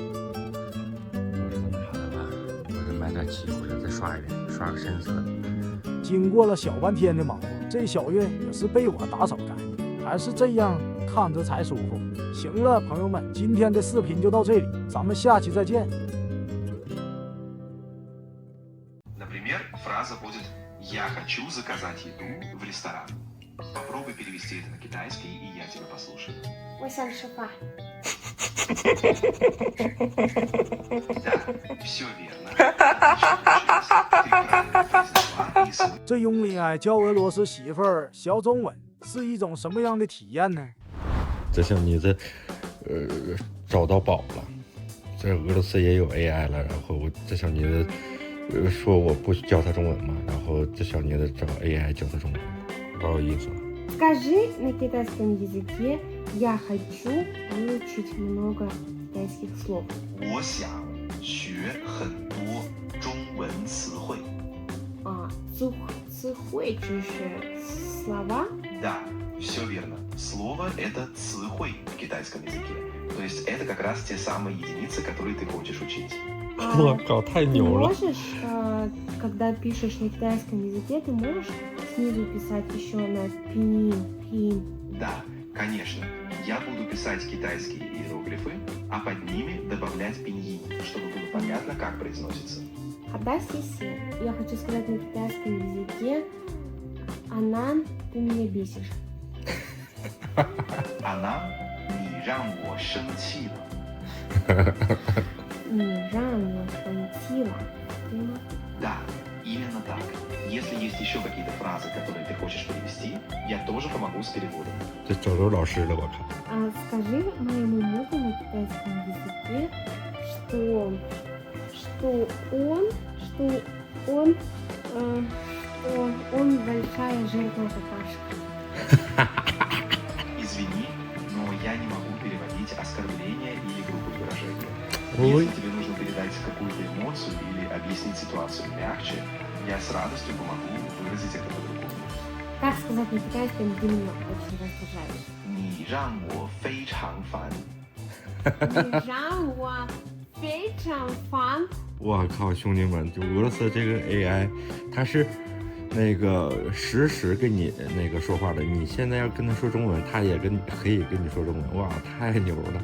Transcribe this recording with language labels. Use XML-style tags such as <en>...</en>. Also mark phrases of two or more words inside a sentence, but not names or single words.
<zh>买点漆或者再刷一遍，刷个深色的。经过了小半天的忙活，这小院也是被我打扫干净，还是这样看着才舒服。行了，朋友们，今天的视频就到这里，咱们下期再见。</zh> <ru>Например, фраза будет «Я хочу заказать еду в ресторан». Попробуй перевести это на китайский, и я тебя послушаю.</ru> <zh>我想吃饭。</zh> <ru>Да, все верно. Ты правильно произнесла и</ru> <zh>这用恋爱教俄罗斯媳妇儿学中文是一种什么样的体验呢？这小妮子，找到宝了。这俄罗斯也有 AI 了，然后这小妮子说我不教他中文嘛，然后这小妮子找 AI 教他中文，老有意思了。</zh> <ru>Скажи на китайском языке «Я хочу выучить много китайских слов».</ru> <zh>我想学很多中文词汇。词汇就是 слова.</zh> <ru>Да, все верно. Слово – это 词汇 в китайском языке. То есть это как раз те самые единицы, которые ты хочешь учить.</ru> <zh>我靠，太</zh> <ru>Ты</ru> <zh>牛了！</zh> <ru>можешь, когда пишешь на китайском языке, ты можешь снизу писать еще на пинyin. Да, конечно. Я буду писать китайские иероглифы, а под ними добавлять пиньин, чтобы было понятно, как произносится. Хада сиси. Я хочу сказать на китайском языке «Анан, ты меня бесишь». Она не</ru> <zh>让我生气了. 你让我生气了，对吗？</zh> <ru>Да, именно так. Если есть еще какие-то фразы, которые ты хочешь перевести, я тоже помогу с переводом.</ru> <zh>这找着老师了，我看。</zh> <ru>Скажи моему мужу на китайском языке, что он большая жирная какашка. Извини, но я не могу переводить оскорбления или грубые выражения. Ой. Если тебе нужно передать какую-то эмоцию или объяснить ситуацию мягче, я с радостью помогу выразить это по-другому. Как сказать на китайском «ты меня очень раздражаешь»?</ru> <zh>你让我非常烦. 你让我非常烦。我靠，兄弟们，就俄罗斯这个 AI，它是那个实时跟你那个说话的。你现在要跟他说中文，他也可以跟你说中文，哇，太牛了！</zh>